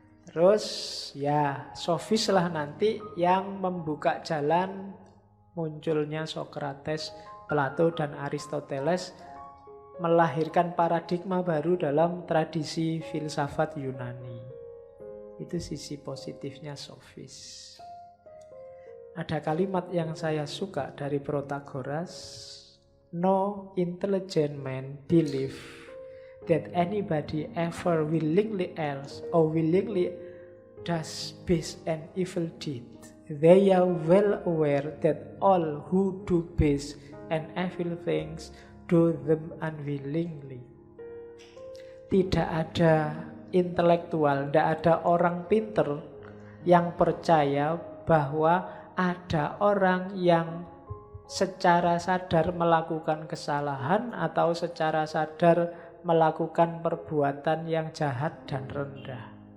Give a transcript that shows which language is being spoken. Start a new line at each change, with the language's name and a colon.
Indonesian: Terus ya sofis lah nanti yang membuka jalan munculnya Sokrates, Plato, dan Aristoteles, melahirkan paradigma baru dalam tradisi filsafat Yunani. Itu sisi positifnya sofis. Ada kalimat yang saya suka dari Protagoras.
English: No intelligent man believe that anybody ever willingly else or willingly does base an evil deed. They are well aware that all who do base and evil things do them unwillingly.
Indonesian: Tidak ada intelektual, tidak ada orang pinter yang percaya bahwa ada orang yang secara sadar melakukan kesalahan atau secara sadar melakukan perbuatan yang jahat dan rendah.